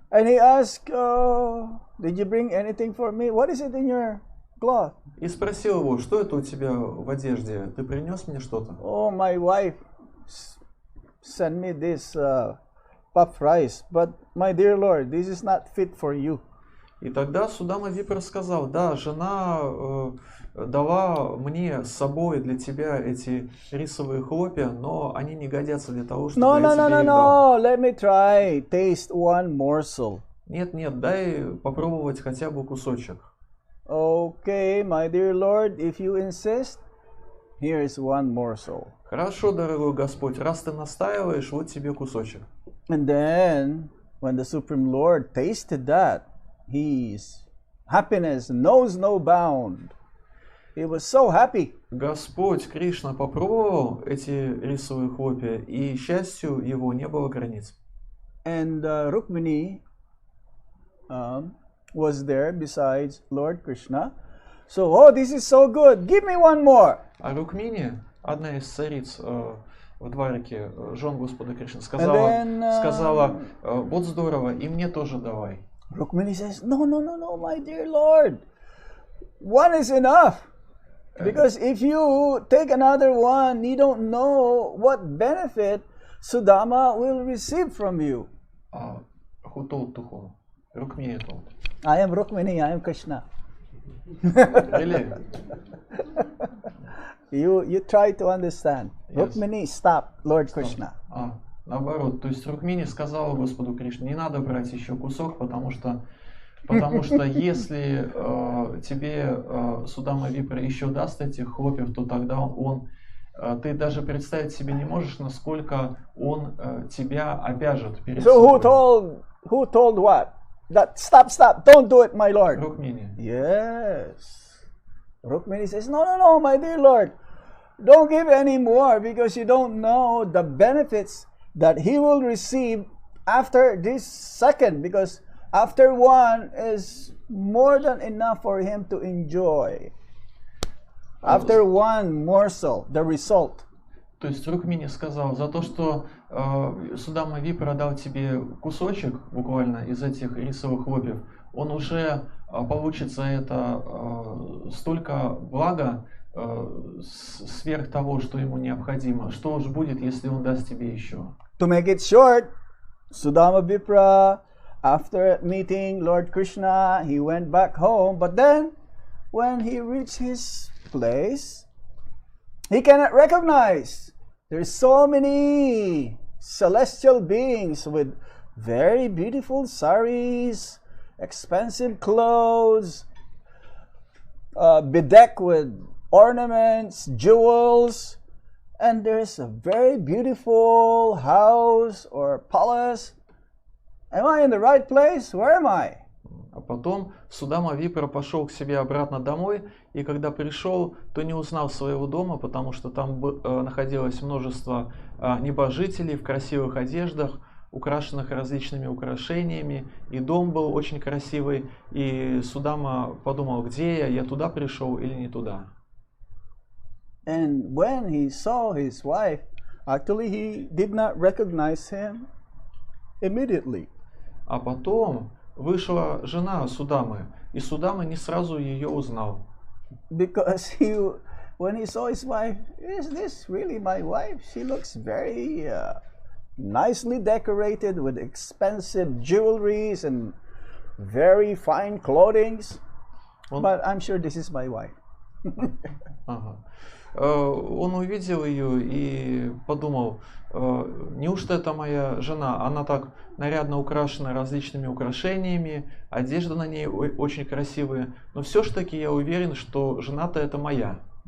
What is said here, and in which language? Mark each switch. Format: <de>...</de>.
<en>And he asked, did you bring anything for me? What is it in your cloth.</en> <ru>И спросил его, что это у тебя в одежде? Ты принес мне что-то?</ru> <en>Oh, my wife sent me this puff rice, but my dear Lord, this is not fit for you.</en> <ru>И тогда Судама Випра сказал, да, жена дала мне с собой для тебя эти рисовые хлопья, но они не годятся для того, чтобы</ru> <en>No,</en> <ru>я</ru> <en>no, no,</en> <ru>тебе</ru> <en>no,</en> <ru>их дал.</ru> <en>no. Let me try. Taste one morsel.</en> <ru>Нет, нет, дай попробовать хотя бы кусочек.</ru> <en>Okay, my dear Lord, if you insist, here is one morsel.</en> <ru>Хорошо, дорогой Господь, раз ты настаиваешь, вот тебе кусочек.</ru> <en>And then, when the Supreme Lord tasted that, his happiness knows no bound. He was so happy.</en> <ru>Господь Кришна попробовал эти рисовые хлопья, и счастью его не было границ.</ru> <en>And Rukmini was there besides Lord Krishna. So, oh, this is so good. Give me one more.</en> <ru>А Рукмини, одна из цариц в Двараке, жен Господа Кришны,</ru> <en>then,</en> <ru>сказала, вот здорово, и мне тоже давай.</ru> <en>Rukmini says, no, no, no, no, my dear Lord. One is enough. Because if you take another one, you don't know what benefit Sudama will receive from you. Who told to whom? Рукмини told. I am Rukmini, I am Krishna. Really? You try to understand. Yes. Rukmini, stop, Lord Krishna.</en> <ru>Наоборот, то есть Рукмини сказала Господу Кришне, не надо брать еще кусок, потому что если тебе Судама Випра еще даст этих хлопьев, то тогда ты даже представить себе не можешь, насколько он тебя обяжет перед</ru> <en>So</en> <ru>собой.</ru> <en>who told what? That stop, don't do it, my Lord.</en> <ru>Рукмини.</ru> <en>Yes. Rukmini says, no, no, no, my dear Lord, don't give any more because you don't know the benefits that he will receive after this second, because after one is more than enough for him to enjoy. After one morsel, the result.</en> <ru>То есть Рукмини сказал, за то, что Судама Випра дал тебе кусочек, буквально, из этих рисовых хлопьев, он уже получит за это столько блага сверх того, что ему необходимо. Что уж будет, если он даст тебе еще?</ru> <en>To make it short, Sudama Vipra, after meeting Lord Krishna, he went back home. But then, when he reached his place, he cannot recognize. There's so many celestial beings with very beautiful saris, expensive clothes, bedecked with ornaments, jewels, and there's a very beautiful house or palace. Am I in the right place? Where am I?</en> <ru>А потом Судама Випра пошел к себе обратно домой, и когда пришел, то не узнал своего дома, потому что там находилось множество небожителей в красивых одеждах, украшенных различными украшениями, и дом был очень красивый, и Судама подумал, где я туда пришел или не туда.</ru> <en>And when he saw his wife, actually he did not recognize him immediately.</en> <ru>А потом вышла жена Судамы, и Судама не сразу ее узнал.</ru> <en>Because when he saw his wife, is this really my wife? She looks very nicely decorated with expensive jewelries and very fine clothing. But I'm sure this is my wife.</en> <ru>Он увидел ее и подумал, неужто это моя жена? Она так нарядно украшена различными украшениями, одежда на ней очень красивая, но все ж таки я уверен, что жена-то это моя.</ru>